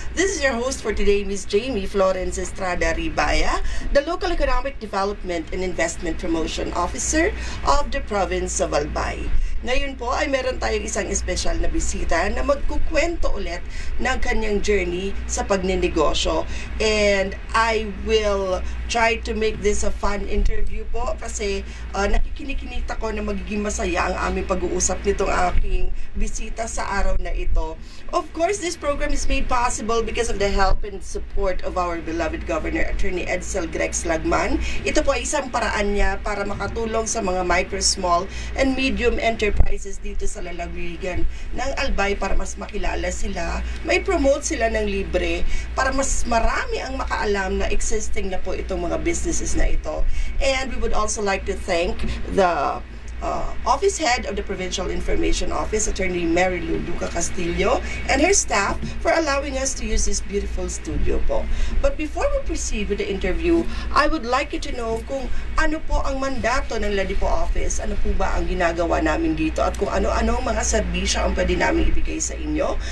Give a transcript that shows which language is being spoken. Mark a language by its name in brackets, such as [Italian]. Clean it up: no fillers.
[English] This is your host for today, Ms. Jamie Florence Estrada Ribaya, the Local Economic Development and Investment Promotion Officer of the Province of Albay. [Filipino] Ngayon po ay meron tayong isang espesyal na bisita na magkukwento ulit ng kanyang journey sa pagninegosyo. [English] And I will try to make this a fun interview [Filipino] po kasi nakikinikinita ko na magiging masaya ang aming pag-uusap nitong aking bisita sa araw na ito. [English] Of course, this program is made possible because of the help and support of our beloved Governor Attorney Edsel Grex Lagman. [Filipino] Ito po ay isang paraan niya para makatulong sa mga [English] micro, small, and medium enterprises [Filipino] dito sa lalawigan ng Albay para mas makilala sila, may promote sila ng libre para mas marami ang makaalam na existing na po itong mga businesses na ito. [English] And we would also like to thank the Office Head of the Provincial Information Office, Attorney Mary Lou Duca Castillo, and her staff for allowing us to use this beautiful studio po. But before we proceed with the interview, I would like you to know [Filipino] kung ano po ang mandato ng Ledipo Office, ano po ba ang ginagawa namin dito, at kung ano-ano mga serbisyo ang pwede namin ibigay sa inyo.